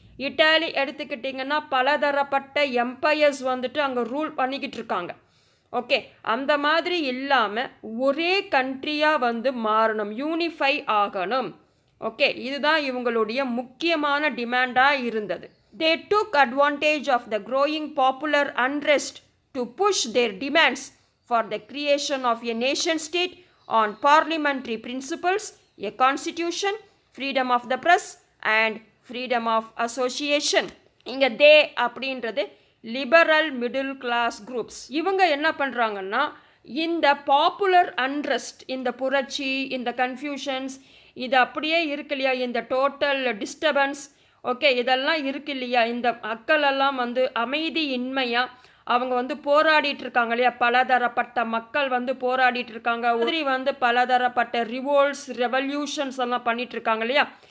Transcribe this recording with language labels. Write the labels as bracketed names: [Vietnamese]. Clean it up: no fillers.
[Tamil] Italy எடுத்துக்கிட்டிங்கன்னா பலதரப்பட்ட empires வந்துட்டு அங்கே ரூல் பண்ணிக்கிட்டு இருக்காங்க. ஓகே, அந்த மாதிரி இல்லாமல் ஒரே கண்ட்ரியாக வந்து மாறணும், யூனிஃபை ஆகணும். ஓகே, இதுதான் இவங்களுடைய முக்கியமான டிமாண்டாக இருந்தது. [English] They took advantage of the growing popular unrest to push their demands for the creation of a nation state on parliamentary principles, a constitution, freedom of the press and freedom of association. [Tamil] இங்கே தே அப்படின்றது liberal middle class groups. இவங்க என்ன பண்ணுறாங்கன்னா இந்த popular unrest, இந்த புரட்சி, இந்த confusions, இது அப்படியே இருக்கு இல்லையா, இந்த டோட்டல் டிஸ்டர்பன்ஸ், ஓகே, இதெல்லாம் இருக்கு இல்லையா, இந்த மக்களெல்லாம் வந்து அமைதியின்மையாக அவங்க வந்து போராடிட்டு இருக்காங்க இல்லையா, பலதரப்பட்ட மக்கள் வந்து போராடிட்டு இருக்காங்க, உதிரி வந்து பலதரப்பட்ட ரிவோல்ட்ஸ், ரெவல்யூஷன்ஸ் எல்லாம் பண்ணிட்டு இருக்காங்க இல்லையா.